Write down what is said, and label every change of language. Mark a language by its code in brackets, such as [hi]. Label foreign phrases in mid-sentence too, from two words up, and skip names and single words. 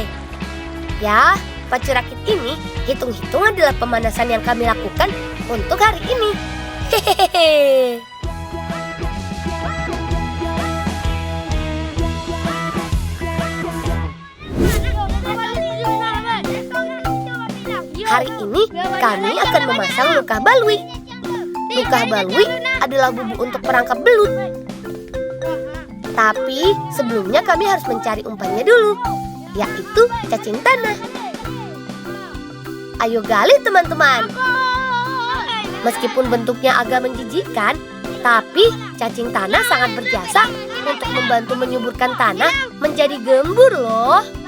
[id] Ya, pacu rakit ini hitung-hitung adalah pemanasan yang kami lakukan untuk hari ini. Hehehe. Hari ini kami akan memasang lukah balui. Lukah balui adalah bumbu untuk perangkap belut. Tapi sebelumnya kami harus mencari umpannya dulu, yaitu cacing tanah. Ayo gali teman-teman. Meskipun bentuknya agak menjijikkan, tapi cacing tanah sangat berjasa untuk membantu menyuburkan tanah menjadi gembur loh.